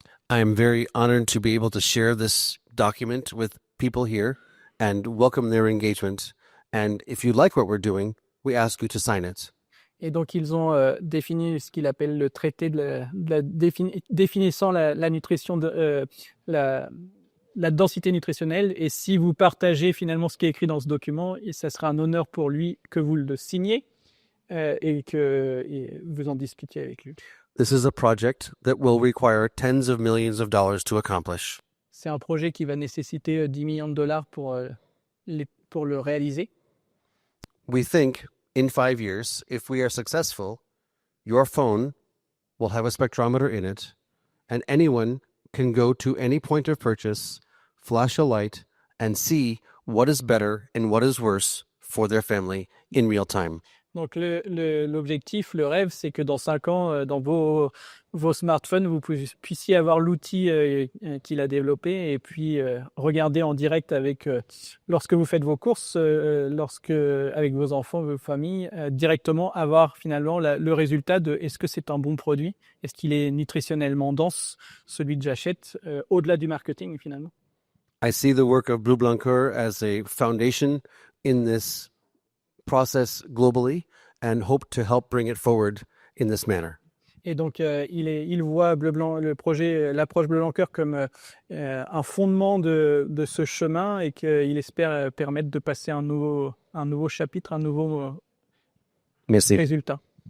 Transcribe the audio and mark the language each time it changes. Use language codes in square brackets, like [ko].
[en] I am very honored to be able to share this document with people here and welcome their engagement. And if you like what we're doing, we ask you to sign it. [fr] Et donc, ils ont défini ce qu'il appelle le traité définissant la nutrition, la densité nutritionnelle. Et si vous partagez finalement ce qui est écrit dans ce document, et ça sera un honneur pour lui que vous le signiez et que vous en discutiez avec lui. [en] This is a project that will require tens of millions of dollars to accomplish. [fr] C'est un projet qui va nécessiter 10 millions de dollars pour le réaliser. [en] We think in 5 years, if we are successful, your phone will have a spectrometer in it, and anyone can go to any point of purchase, flash a light, and see what is better and what is worse for their family in real time. [fr] Donc l'objectif, le rêve, c'est que dans 5 ans, dans vos smartphones, vous puissiez avoir l'outil qu'il a développé et puis regarder en direct lorsque vous faites vos courses, avec vos enfants, vos familles, directement avoir finalement le résultat de est-ce que c'est un bon produit, est-ce qu'il est nutritionnellement dense, celui que j'achète, au-delà du marketing finalement. [en] I see the work of Blue Blancoeur as a foundation in this process globally and hope to help bring it forward in this manner. [fr] Et donc, il voit l'approche Bleu Blancoeur comme un fondement de ce chemin et qu'il espère permettre de passer un nouveau chapitre, un nouveau Merci. résultat.